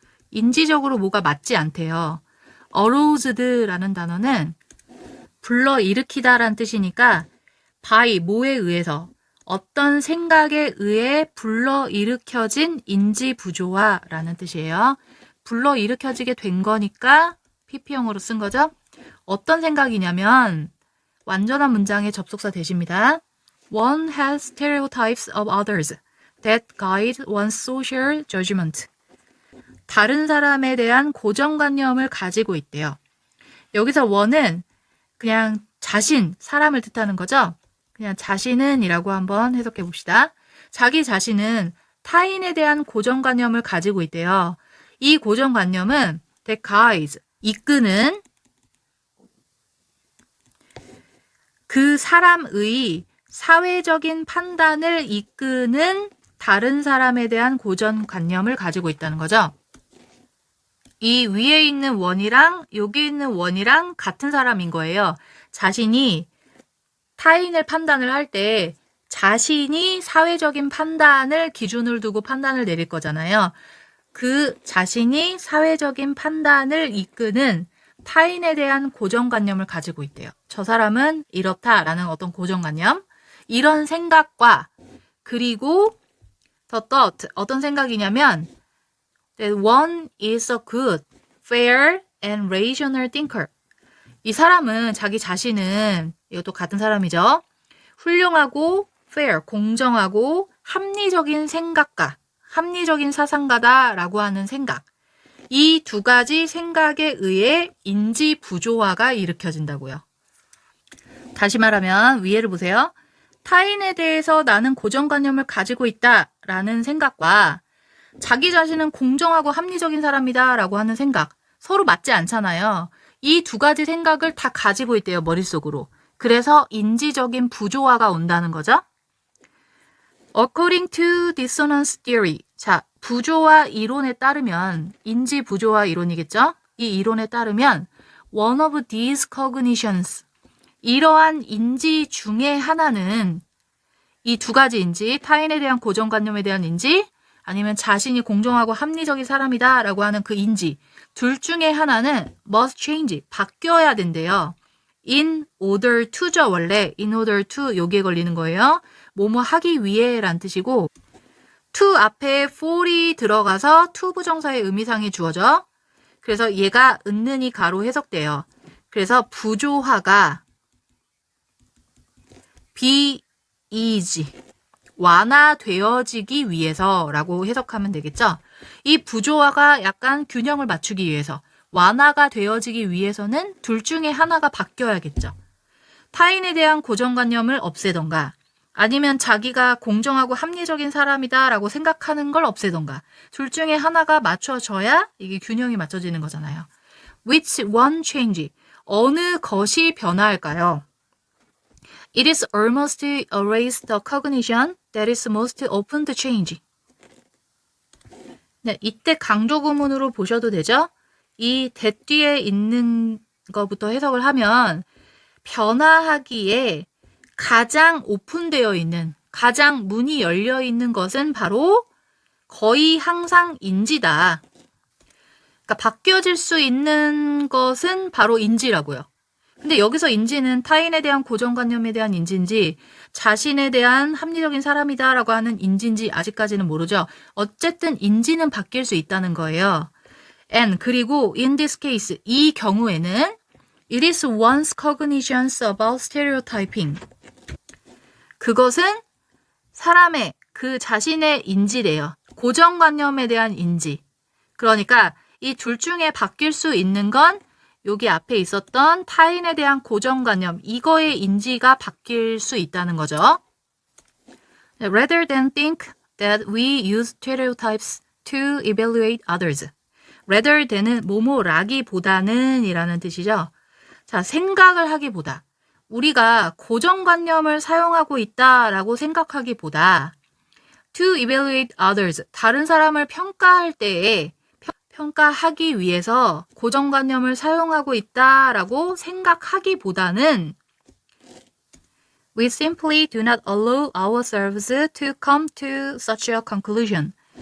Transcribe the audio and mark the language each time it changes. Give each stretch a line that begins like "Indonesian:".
Korean: 인지적으로 뭐가 맞지 않대요. aroused라는 단어는 불러일으키다라는 뜻이니까 by, 뭐에 의해서, 어떤 생각에 의해 불러일으켜진 인지부조화라는 뜻이에요. 불러일으켜지게 된 거니까 PP형으로 쓴 거죠. 어떤 생각이냐면 완전한 문장의 접속사 대시입니다.
English: One has stereotypes of others that guide one's social judgment.
Korean: 다른 사람에 대한 고정관념을 가지고 있대요. 여기서 one은 그냥 자신, 사람을 뜻하는 거죠. 그냥 자신은 이라고 한번 해석해 봅시다. 자기 자신은 타인에 대한 고정관념을 가지고 있대요. 이 고정관념은
English: that guides,
Korean: 이끄는 그 사람의 사회적인 판단을 이끄는 다른 사람에 대한 고정관념을 가지고 있다는 거죠. 이 위에 있는 원이랑 여기 있는 원이랑 같은 사람인 거예요. 자신이 타인을 판단을 할 때 자신이 사회적인 판단을 기준을 두고 판단을 내릴 거잖아요. 그 자신이 사회적인 판단을 이끄는 타인에 대한 고정관념을 가지고 있대요. 저 사람은 이렇다라는 어떤 고정관념, 이런 생각과 그리고
English: the thought,
Korean: 어떤 생각이냐면
English: that one is a good, fair and rational thinker.
Korean: 이 사람은 자기 자신은 이것도 같은 사람이죠. 훌륭하고 fair, 공정하고 합리적인 생각가, 합리적인 사상가다라고 하는 생각. 이 두 가지 생각에 의해 인지 부조화가 일으켜진다고요. 다시 말하면 위에를 보세요. 타인에 대해서 나는 고정관념을 가지고 있다라는 생각과 자기 자신은 공정하고 합리적인 사람이다 라고 하는 생각, 서로 맞지 않잖아요. 이 두 가지 생각을 다 가지고 있대요, 머릿속으로. 그래서 인지적인 부조화가 온다는 거죠.
English: According to dissonance theory.
Korean: 자, 부조화 이론에 따르면, 인지 부조화 이론이겠죠? 이 이론에 따르면
English: one of these cognitions,
Korean: 이러한 인지 중에 하나는 이 두 가지 인지, 타인에 대한 고정관념에 대한 인지, 아니면 자신이 공정하고 합리적인 사람이다 라고 하는 그 인지, 둘 중에 하나는
English: must change,
Korean: 바뀌어야 된대요.
English: in order to죠, 원래. in order to,
Korean: 여기에 걸리는 거예요. 뭐뭐 하기 위해 란 뜻이고, to 앞에 for이 들어가서 to 부정사의 의미상이 주어져. 그래서 얘가 은는이 가로 해석돼요. 그래서 부조화가
English: be easy,
Korean: 완화되어지기 위해서라고 해석하면 되겠죠. 이 부조화가 약간 균형을 맞추기 위해서, 완화가 되어지기 위해서는 둘 중에 하나가 바뀌어야겠죠. 타인에 대한 고정관념을 없애던가, 아니면 자기가 공정하고 합리적인 사람이다 라고 생각하는 걸 없애던가, 둘 중에 하나가 맞춰져야 이게 균형이 맞춰지는 거잖아요.
English: Which one change?
Korean: 어느 것이 변화할까요?
English: It is almost erase the cognition that is most open to change.
Korean: 네, 이때 강조 구문으로 보셔도 되죠? 이 that 뒤에 있는 것부터 해석을 하면 변화하기에 가장 오픈되어 있는, 가장 문이 열려 있는 것은 바로 거의 항상 인지다. 그러니까 바뀌어질 수 있는 것은 바로 인지라고요. 근데 여기서 인지는 타인에 대한 고정관념에 대한 인지인지 자신에 대한 합리적인 사람이다라고 하는 인지인지 아직까지는 모르죠. 어쨌든 인지는 바뀔 수 있다는 거예요.
English: And
Korean: 그리고
English: in this case
Korean: 이 경우에는
English: it is one's cognitions about stereotyping.
Korean: 그것은 사람의 그 자신의 인지래요. 고정관념에 대한 인지. 그러니까 이 둘 중에 바뀔 수 있는 건 여기 앞에 있었던 타인에 대한 고정관념, 이거의 인지가 바뀔 수 있다는 거죠.
English: Rather than think that we use stereotypes to evaluate others. Rather than
Korean: 은 뭐뭐라기보다는 이라는 뜻이죠. 자, 생각을 하기보다 우리가 고정관념을 사용하고 있다라고 생각하기보다
English: to evaluate others,
Korean: 다른 사람을 평가할 때에 평가하기 위해서 고정관념을 사용하고 있다라고 생각하기보다는
English: we simply do not allow ourselves to come to such a conclusion.